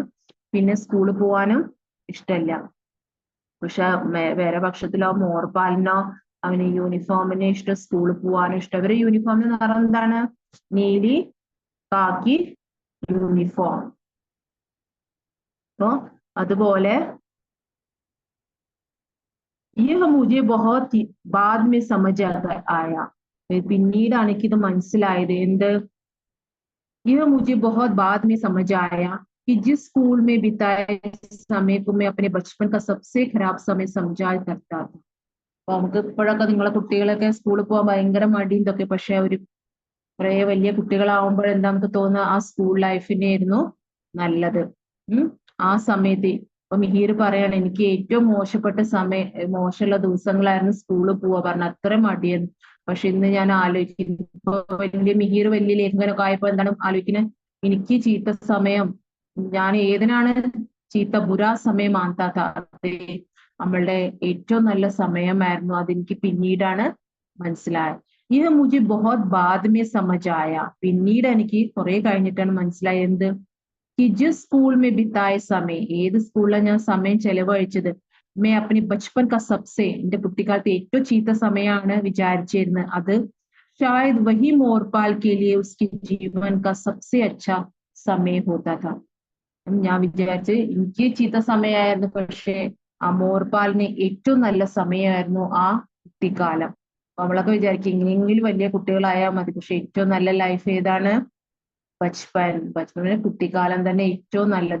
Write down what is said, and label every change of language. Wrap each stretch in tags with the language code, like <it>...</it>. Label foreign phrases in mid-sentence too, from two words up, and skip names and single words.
<ml>പിന്നെ സ്കൂളിൽ പോവാനും ഇഷ്ടമില്ല. പക്ഷെ വേറെ പക്ഷത്തിലോ മോർപാലിനോ അവന് യൂണിഫോമിനെ ഇഷ്ടം, സ്കൂളിൽ പോവാനും ഇഷ്ടം. അവരുടെ യൂണിഫോമിന് നിറം എന്താണ്, നീലി കാക്കി യൂണിഫോം. അപ്പൊ അതുപോലെ</ml> <hi>यह मुझे बहुत बाद में समझ आया.</hi> <ml>പിന്നീടാണ് എനിക്കിത് മനസ്സിലായത്. എന്ത്,</ml> <hi>यह मुझे बहुत बाद में समझ आया कि जिस स्कूल में बिताए समय को मैं अपने बचपन का सबसे खराब समय समझा करता था.</hi> <ml>അപ്പൊ നമുക്ക് ഇപ്പോഴൊക്കെ നിങ്ങളെ കുട്ടികളൊക്കെ സ്കൂളിൽ പോകാൻ ഭയങ്കര മടിയും ഇതൊക്കെ. പക്ഷെ ഒരു കുറെ വലിയ കുട്ടികളാവുമ്പോൾ എന്താ നമുക്ക് തോന്നുക, ആ സ്കൂൾ ലൈഫിനായിരുന്നു നല്ലത്. ആ സമയത്ത് ഇപ്പൊ മിഹീർ പറയാണ്, എനിക്ക് ഏറ്റവും മോശമുള്ള ദിവസങ്ങളായിരുന്നു സ്കൂളിൽ പോവാ പറഞ്ഞ, അത്ര മടിയെന്ന്. പക്ഷെ ഇന്ന് ഞാൻ ആലോചിക്കുന്നു, ഇപ്പൊ മിഹീർ വലിയ ലേഖകനൊക്കെ ആയപ്പോ എന്താണ് ആലോചിക്കുന്നത്, എനിക്ക് ചീത്ത സമയം, ഞാൻ ഏതിനാണ് ചീത്ത ബുരാ സമയം മാന്താത്ത, നമ്മളുടെ ഏറ്റവും നല്ല സമയമായിരുന്നു. അതെനിക്ക് പിന്നീടാണ് മനസ്സിലായത്. ഇത്</ml> <hi>മുझे बहुत बाद में समझ आया.</hi> <ml>പിന്നീട് എനിക്ക് കുറെ കഴിഞ്ഞിട്ടാണ് മനസ്സിലായത്. എന്ത്,</ml> <hi>कि जिस स्कूल में बिताए समय,</hi> <ml>ഏത് സ്കൂളിലാണ് ഞാൻ സമയം ചെലവഴിച്ചത്,</ml> <hi>मैं अपने बचपन का सबसे,</hi> <ml>എന്റെ കുട്ടിക്കാലത്ത് ഏറ്റവും ചീത്ത സമയമാണ് വിചാരിച്ചിരുന്നത്, അത്</ml> <hi>शायद वही मोरपाल के लिए उसके जीवन का सबसे अच्छा समय होता था.</hi> <ml>ഞാൻ വിചാരിച്ച് എനിക്ക് ചീത്ത സമയമായിരുന്നു, പക്ഷെ ആ മോർപാലിന് ഏറ്റവും നല്ല സമയമായിരുന്നു ആ കുട്ടിക്കാലം. നമ്മളൊക്കെ വിചാരിക്കും ഇങ്ങനെയെങ്കിലും വലിയ കുട്ടികളായാൽ മതി. പക്ഷെ ഏറ്റവും നല്ല ലൈഫ് ഏതാണ്, ബച്പന് കുട്ടിക്കാലം തന്നെ ഏറ്റവും നല്ലത്.</ml>